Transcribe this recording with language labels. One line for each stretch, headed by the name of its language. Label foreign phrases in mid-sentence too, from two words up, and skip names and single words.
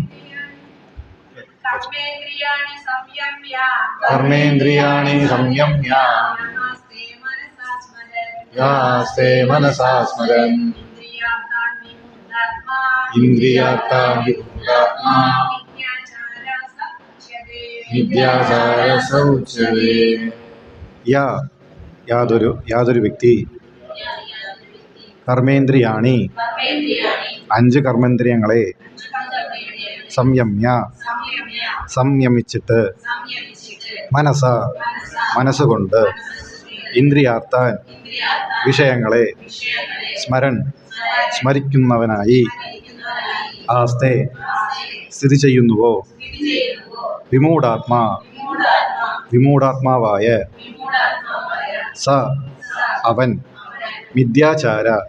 Sanskrit: कर्मेन्द्रियाणि संयम्य यास्ते मनसा स्मरन् इन्द्रियार्थान् विमूढात्मा मिथ्याचारः उच्यते।
Malayalam: യാതൊരു വ്യക്തി കർമ്മേന്ദ്രിയാണി 5 കർമ്മേന്ദ്രിയങ്ങളെ സംയമിച്ചിട്ട് മനസ്സുകൊണ്ട് ഇന്ദ്രിയാർത്ഥാൻ വിഷയങ്ങളെ സ്മരിക്കുന്നവനായി ആസ്തെ സ്ഥിതി ചെയ്യുന്നുവോ വിമൂഢാത്മാവായ സ അവൻ മിഥ്യാചാര